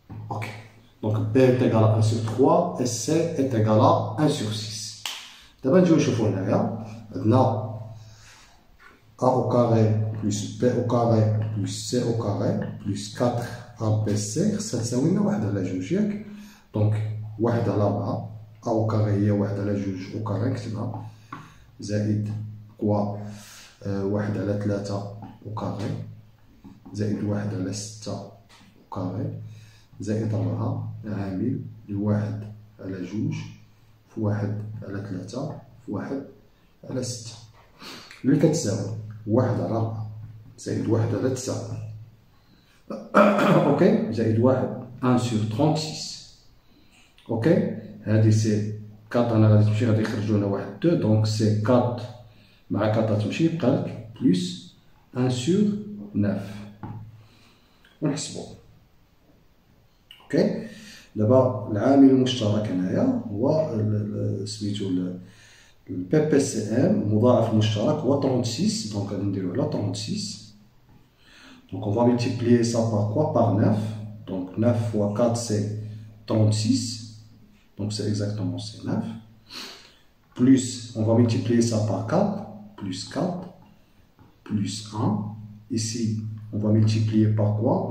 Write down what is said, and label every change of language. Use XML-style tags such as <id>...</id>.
<fr>Ok, donc B est égal à 1 sur 3 et C est égal à 1 sur 6.</fr> <ar>D'abord نجيو نشوفو هنايا عندنا A au carré plus B au carré plus C au carré plus 4 ABC خصها تساوي لنا 1 على 2 ياك. دونك 1 على 4 A au carré هي 1 على 2 au carré نكتبها زائد كوا 1 على 3 au carré زائد 1 على 6 au carré زائد 4 عامل لواحد على 2 في 1 على 3 في 1 على 6 اللي كتساوي 1 على 4 زائد 1 على 9 اوكي زائد 1 sur 36. اوكي هادي سي 4 انا غادي تمشي غادي يخرجوا لنا 1 2 دونك سي 4 مع 4 تمشي يبقى لك بلس 1 sur 9 ونحسبو. اوكي دابا العامل المشترك هنايا هو سميتو البي بي سي ام مضاعف المشترك هو 36 دونك غادي نديرو على 36.</ar> <fr>Donc on va multiplier ça par quoi? Par 9. Donc 9 fois 4 c'est 36. Donc c'est exactement c'est 9. Plus on va multiplier ça par 4. Plus 4. Plus 1. Ici on va multiplier par quoi?</fr>